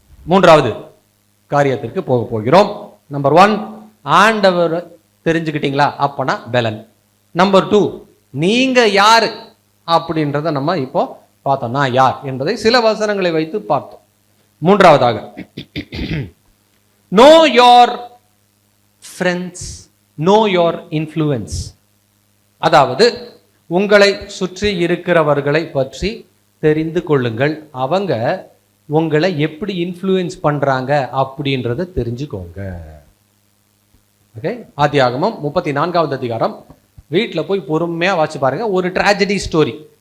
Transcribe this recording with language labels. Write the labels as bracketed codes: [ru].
[ta] மூன்றாவது காரியத்திற்கு போக போகிறோம். நம்பர் 1, ஆண்டவர் தெரிஞ்சுக்கிட்டீங்களா? அப்பனா பெலன். நம்பர் 2, நீங்க யாரு அப்படின்றத நம்ம இப்போ பார்த்தோம். நான் யார் என்பதை சில வசனங்களை வைத்து பார்த்தோம். மூன்றாவதாக, [en] know your friends, know your influence. [ta] அதாவது உங்களை சுற்றி இருக்கிறவர்களை பற்றி தெரிந்து கொள்ளுங்கள். அவங்க உங்களை எப்படி இன்ஃப்ளூயன்ஸ் பண்றாங்க அப்படின்றத தெரிஞ்சுக்கோங்க. ஓகே, ஆதியாகமம் 34வது அதிகாரம் வீட்டில் போய் பொறுமையா வாசிச்சு பாருங்க. ஒரு ட்ராஜடி ஸ்டோரி.